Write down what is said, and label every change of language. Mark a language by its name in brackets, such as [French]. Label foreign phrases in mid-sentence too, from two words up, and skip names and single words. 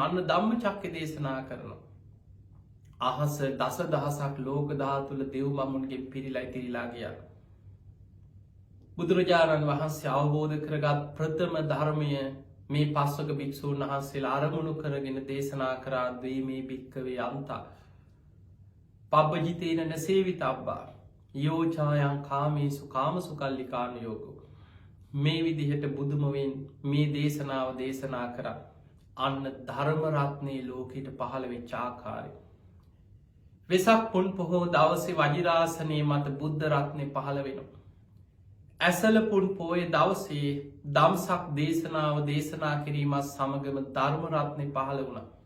[Sinhala] අන්න ධම්මචක්ක දේශනා කරනවා. අහස දසදහසක් ලෝක ධාතුල දෙව් මමුන්ගේ පිරිලා ඉතිරිලා ගියා. බුදුරජාණන් වහන්සේ අවබෝධ කරගත් ප්‍රථම ධර්මය මේ පස්වක භික්ෂූන් වහන්සේලා අරමුණු කරගෙන දේශනා කරා [Pali] ද්වීමේ භික්කවේ අන්තා පබ්බජිතේන නසේවිතබ්බා යෝචායන් කාමේසු කාමසුකල්ලිකානුයෝගෝ. [Sinhala] මේ විදිහට බුදුමවෙන් මේ දේශනාව දේශනා කරා. අන්න ධර්ම රත්නයේ ලෝකෙට පහළ වෙච්ච ආකාරය. වෙසක් පුන් පොහෝ දවසේ වජිරාසනයේ මත බුද්ධ රත්නය පහළ වෙනවා. ඇසල පුන් පෝය දවසේ දම්සක් දේශනාව දේශනා කිරීමත් සමගම ධර්ම රත්නය පහළ වුණා.